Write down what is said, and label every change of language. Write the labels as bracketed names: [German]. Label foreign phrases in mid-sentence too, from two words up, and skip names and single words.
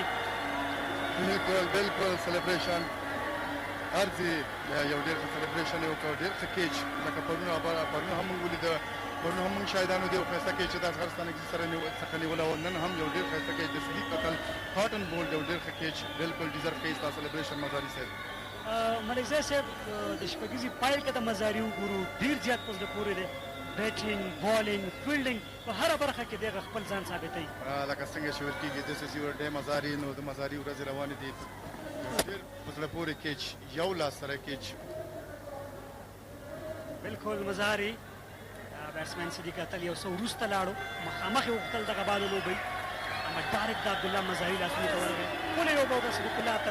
[Pashto] بالکل سلیبریشن ارزي یو ډېر ښه سلیبریشن یې وکړ ډېر ښه کیچ لکه پرون هم موږ ولیده پرون هم موږ شاهدانو دی یو ښایسته کیچ چې د افغانستان څخه نیولی او نن هم یو ډېر ښایسته کیچ د صدیق اتل هاټن بولډ یو ډېر ښه کیچ بالکل ډیزرو کوي ستا سلیبریشن مزاري صاحب ملک ځای صاحب د شپږیزې پایل کې د مزاري وګورو ډېر زیات په زړه پورې دی [English] batting bowling fielding [Pashto] په هره برخه کې دغه خپل ځان ثابتوي لکه څنګه چې ویل کېږي [English] this is your day [Pashto] مزاري نو د مزاري ورځې روانې دي ډېر په زړه پورې کیچ یو لاس سره کیچ بالکل مزاري بیټسمین صدیق اتل یو څه وروسته لاړو مخامخ یې غوښتل دغه بال ولوبوي اما ډایرکټ د عبدالله مزاري لاسونو ته ورغی ښکلې لوبه وکړه صدیق الله اتل